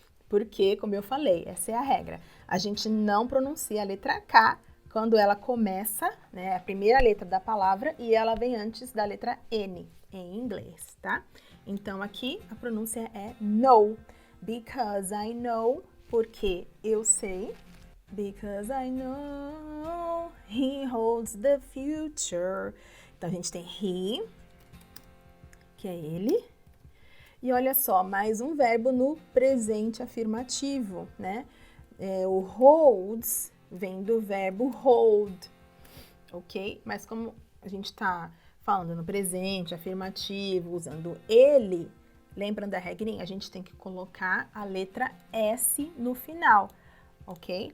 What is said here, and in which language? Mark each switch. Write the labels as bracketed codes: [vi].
[pt] Porque, como eu falei, essa é a regra. A gente não pronuncia a letra K quando ela começa, né, a primeira letra da palavra e ela vem antes da letra N em inglês, tá? Então, aqui a pronúncia é know. [en] Because I know, [pt] porque eu sei. [en] Because I know he holds the future. [pt] Então, a gente tem he, que é ele. E olha só, mais um verbo no presente afirmativo, né? O holds vem do verbo hold, ok? Mas como a gente está falando no presente afirmativo, usando ele, lembrando da regrinha, a gente tem que colocar a letra S no final, ok?